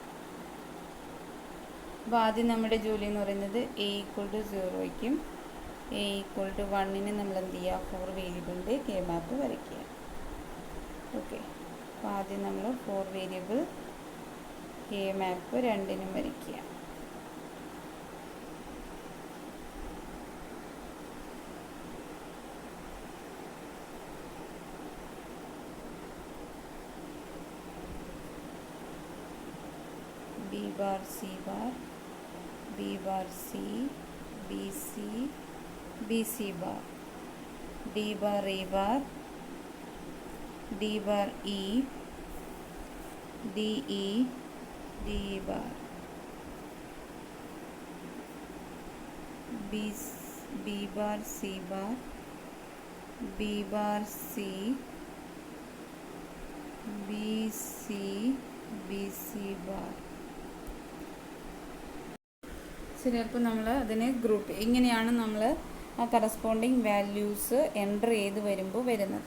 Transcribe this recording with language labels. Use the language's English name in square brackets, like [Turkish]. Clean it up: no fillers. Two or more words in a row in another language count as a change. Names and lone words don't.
[Malayalam] അപ്പോൾ ആദ്യം നമ്മുടെ ജോലി എന്ന് പറയുന്നത് [English] A equal to [Malayalam] 0യ്ക്കും [English] A equal to [Malayalam] 1ന് നമ്മൾ എന്ത് ചെയ്യുക, 4 വേരിയബിളിൻ്റെ [English] K map [Malayalam] വരയ്ക്കുക. ഓക്കെ. അപ്പോൾ ആദ്യം നമ്മൾ 4 [English] variable K map [Malayalam] രണ്ടിനും വരയ്ക്കുക. [English] B bar C bar, B bar C, BC, BC bar, D bar E bar, D bar E, DE, DE bar, B bar C bar, B bar C, BC, BC bar. [Malayalam] ശരി. അപ്പോൾ നമ്മൾ അതിനെ ഗ്രൂപ്പ് ഇങ്ങനെയാണ് നമ്മൾ ആ [English] corresponding values enter [Malayalam] ചെയ്ത് വരുമ്പോൾ വരുന്നത്.